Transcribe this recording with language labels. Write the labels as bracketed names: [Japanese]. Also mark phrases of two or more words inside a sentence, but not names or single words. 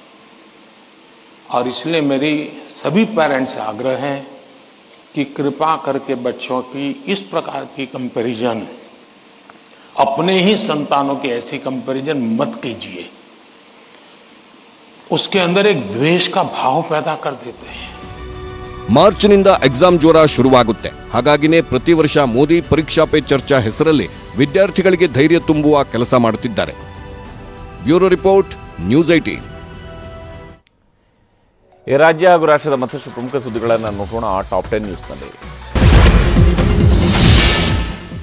[Hindi] और इसलिए मेरी सभी पेरेंट्स से आग्रह है कि कृपा करके बच्चों की इस प्रकार की कंपैरिजन, अपने ही संतानों की ऐसी कंपैरिजन मत कीजिए. उसके अंदर एक द्वेष का भाव पैदा कर देते हैं. [Kannada] ಮಾರ್ಚ್ನಿಂದ ಎಕ್ಸಾಮ್ ಜ್ವರ ಶುರುವಾಗುತ್ತೆ. ಹಾಗಾಗಿನೇ ಪ್ರತಿ ವರ್ಷ ಮೋದಿ ಪರೀಕ್ಷಾ ಪೇ ಚರ್ಚಾ ಹೆಸರಲ್ಲಿ ವಿದ್ಯಾರ್ಥಿಗಳಿಗೆ ಧೈರ್ಯ ತುಂಬುವ ಕೆಲಸ ಮಾಡುತ್ತಿದ್ದಾರೆ. [English] Bureau report, News 18. [Kannada] ರಾಜ್ಯ ಹಾಗೂ ರಾಷ್ಟ್ರದ ಮತ್ತಷ್ಟು ಪ್ರಮುಖ ಸುದ್ದಿಗಳನ್ನು ನೋಡೋಣ ಟಾಪ್ 10 ನ್ಯೂಸ್ನಲ್ಲಿ.